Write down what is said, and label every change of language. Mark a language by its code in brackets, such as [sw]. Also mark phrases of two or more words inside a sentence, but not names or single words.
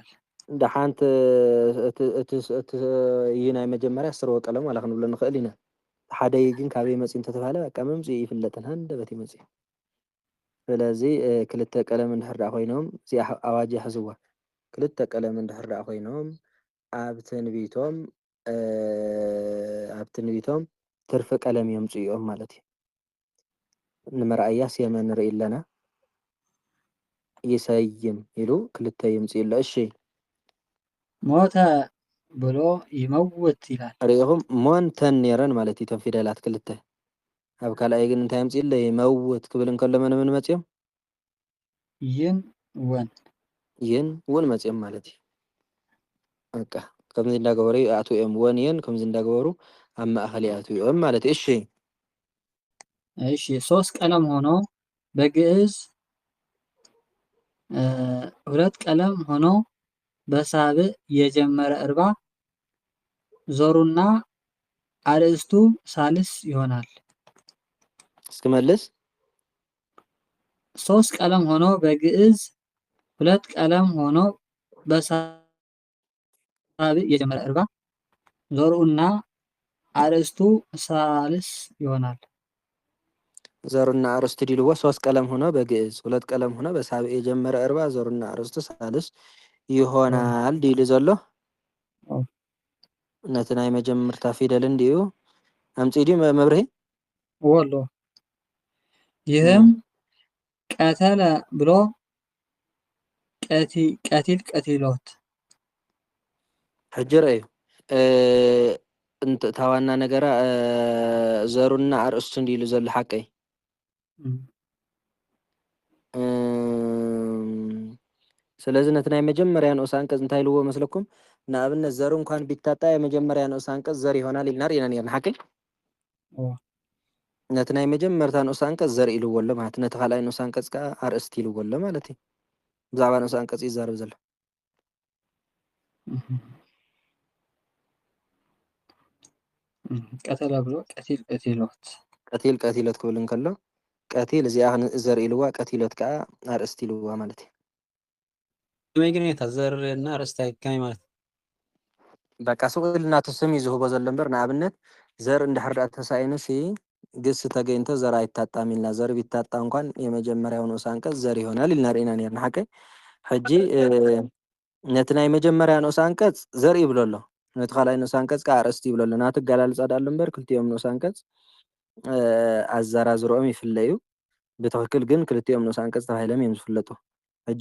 [ti] ድሓንቲ እቲ እዩ ናይ መጀመርያ ስርወ ቀለም ዋላ ክንብሎ ንኽእል ኢና ሓደ ግን ካበይ መፂ እንተተባሃለ በቃ መምፅኡ ይፍለጥን ሃንደበት እዩ መፅኡ ስለዚ ክልተ ቀለም እንድሕር ዳኣ ኮይኖም እዚኣ ኣዋጅ ይሕዝዋ ክልተ ቀለም እንድሕር ዳኣ ኮይኖም ኣብ ትንቢቶም ትርፊ ቀለም የምፅኡ እዮም ማለት እዩ ንመርኣያ ሴመ ንርኢ ኣለና ይሰይም ኢሉ ክልተ የምፅኡ ኣሎ እሺ [am] ሞተ ብሎ ይመውት ይላል [ti] ርኢኹም ሞን ተን ነይረን ማለት እዩ እቶም ፊደላት ክልተ ኣብ ካልኣይ ግን እንታይ ምፅኢለ ይመውት ክብል እንከሎ ምን መፅኦም ይን ወን ይን ውን መፅኦም ማለት እዩ። በቃ ከምዚ እንዳገበሩ ኣትውኦም ወን የን ከምዚ እንዳገበሩ ኣብ ማእኸል ኣትውኦም ማለት እዩ። እሺ [am] እሺ 3 ቀለም ሆኖ በግዕዝ 2 ቀለም ሆኖ በሳብዕ የጀመረ እርባ ዞሩና አርእስቱ ሳልስ ይሆናል። እስክመልስ 3 ቀለም ሆኖ በግዕዝ 2 ቀለም ሆኖ በሳብዕ የጀመረ እርባ ዞሩና አርእስቱ ሳልስ ይሆናል። ዘሩና አርእስቱ ዲልዎ 3 ቀለም ሆኖ በግዕዝ 2 ቀለም ሆኖ በሳብዕ የጀመረ እርባ ዘሩና አርእስቱ ሳልስ ይሆናል [ti] ዲሉ ዘሎ ነቲ ናይ መጀመርታ ፊደል [am] እንዲሁ አምጪ [ti] ዲ መብርሂ [am] ወሎ ይህም ቀተለ ብሎ ቀቲል ቀቲሎት [ti] ሕጂ ረአዩ እታ ዋና ነገራ ዘሩና አርእስቱ እንዲሉ ዘሎ ሓቀይ ስለዚ ነቲ ናይ መጀመርያ ንኡስ አንቀጽ እንታይ ልዎ መስለኩም ንኣብነት [am] ዘሩ እንኳን ቢታጣ የመጀመርያ ንኡስ አንቀጽ ዘር ይሆናል [ti] ኢልና ርኢና ነርና ሓቀይ ነቲ ናይ መጀመርታ ንኡስ አንቀጽ ዘር ኢልዎ ኣሎ ማለት ነቲ ካልኣይ ንኡስ አንቀጽ ከዓ አርእስቲ ኢልዎ ኣሎ ማለት እዩ ብዛዕባ ንኡስ አንቀጽ ይዛረብ ዘሎ [am] ቀተለ ብሎ ቀቲል ቀቲሎት [ti] ቀቲል ቀቲሎት ክብል እንከሎ ቀቲል እዚኣ ዘር ኢልዋ ቀቲሎት ከዓ አርእስቲ ኢልዋ ማለት እዩ ከመይ ግን እታ ዘርና አርእስታ ከመይ ማለት በቃ ስኡል እናቱ ስም እዩ ዝህቦ ዘሎ እምበር ንኣብነት ዘር እንድሕር ዳኣ ተሳኢኑሲ [am] ግስ ተገኝቶ ዘር አይታጣም [ti] ኢልና [am] ዘር ቢታጣ እንኳን የመጀመሪያው ንኡስ አንቀጽ ዘር ይሆናል [ti] ኢልና ርኢና ነርና ሓቀይ ሕጂ ነቲ ናይ መጀመርያ ንኡስ አንቀጽ ዘር ይብሎ ኣሎ ነቲ ካልኣይ ንኡስ አንቀጽ ከዓ አርእስቲ ይብሎ ኣሎ ናቱ ገላልጻ ዳሎ እምበር ክልቲኦም ንኡስ አንቀጽ ኣዘራዝሮኦም ይፍለዩ ብትክክል ግን ክልቲኦም ንኡስ አንቀጽ ተባሂሎም እዮም ዝፍለጡ ሕጂ